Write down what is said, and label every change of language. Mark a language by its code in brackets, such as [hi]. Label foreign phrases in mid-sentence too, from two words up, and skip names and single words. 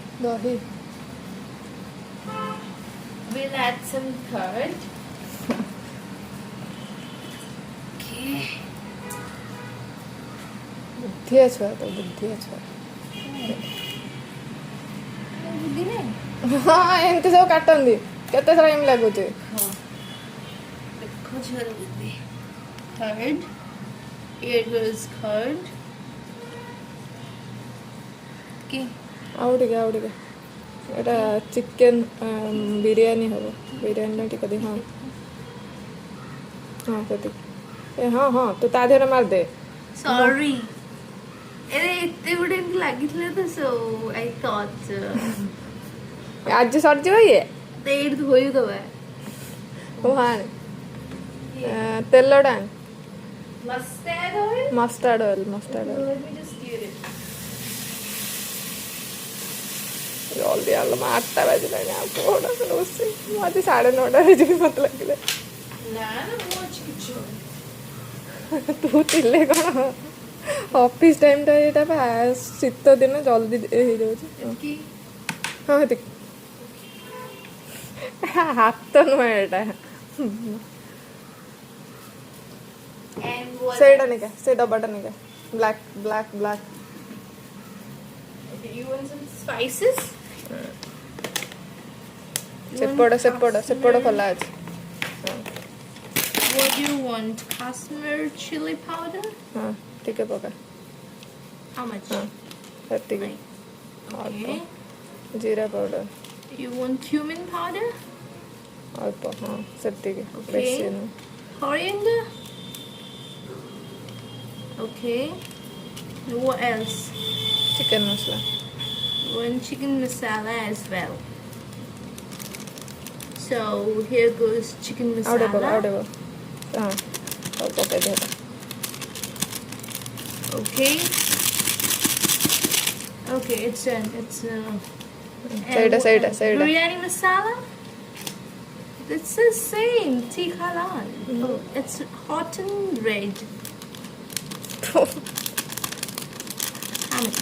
[en] Dahi. We'll add some curd. Okay. [or] ବୁଦ୍ଧିଆ ଛୁଆ ତ ବୁଦ୍ଧିଆ ଛୁଆ ବୁଦ୍ଧି ନାହିଁ। ହଁ ଏମିତି ସବୁ କାଟନ୍ତି କେତେ ଟାଇମ୍ ଲାଗୁଛି ଦେଖ ଝିଅର ବୁଦ୍ଧି। Curd. [en] Here goes curd. Okay. [or] ଆଉ ଟିକେ ଏଇଟା ଚିକେନ୍ ବିରିୟାନୀ ହବ ବିରିୟାନୀଟା ଟିକେ ଦେ ହଁ ହଁ ସେତିକି ହଁ ହଁ ତୁ ତା ଦେହରେ ମାରିଦେ Sorry. ଏରେ ଏତେ ଗୁଡେ ଏମିତି ଲାଗିଥିଲା ତ [en] so I thought [or] ଆଜି ସରିଯିବ ଇଏ ଏଇଠି ଧୋଇଦବା। ହଉ ଆଣେ ତେଲଟା [en] Mustard oil. mustard oil Let me just stir it. [or] ଜଲ୍ଦି ଆଣିଲ 8ଟା ବାଜିଲାଣି ଆଉ କୋଉଟା ରୋଷେଇ ମୁଁ ଆଜି 9:30ରେ ଯିବି ମତେ ଲାଗିଲା ନା ମୁଁ ଅଛି କିଛି ହବନି। ତୁ ଥିଲେ କ'ଣ ଅଫିସ୍ ଟାଇମ୍ଟା ଏଇଟା ବା ଶୀତ ଦିନ ଜଲ୍ଦି ହେଇଯାଉଛି ଏତିକି। ହଁ ସେତିକି ହାତ ନୁହେଁ ଏଇଟା [en] And what [or] ସେଇଟା [en] else? [or] ନେଇକା ସେ ଡବାଟା ନେଇକା ବ୍ଲାକ୍ [en] Okay, you want some spices? [or] ସେପଟ ଖୋଲା ଅଛି [en] What do you want? Kashmir chili powder? [or] ହଁ ଟିକେ ପକା [en] How much? [or] ହଁ ସେତିକି [en] Okay. [or] ଜିରା ପାଉଡର [en] You want cumin powder? [or] ଅଳ୍ପ ହଁ ସେତିକି [en] Okay. [or] ବେଶୀ ନୁହଁ [en] Coriander? Okay. What else? [or] ଚିକେନ୍ ମସଲା [en] One chicken masala as well. So here goes chicken [or] ଆଉ [en] masala. [or] ଟିକେ ହଁ ହଉ ପକାଇ ଦିଅ [en] Okay. Okay, it's done. It's [or] ସେଇଟା [en] biryani masala. It's the same. [hi] तीखा लाल. [en] Oh, it's hot and red. How much?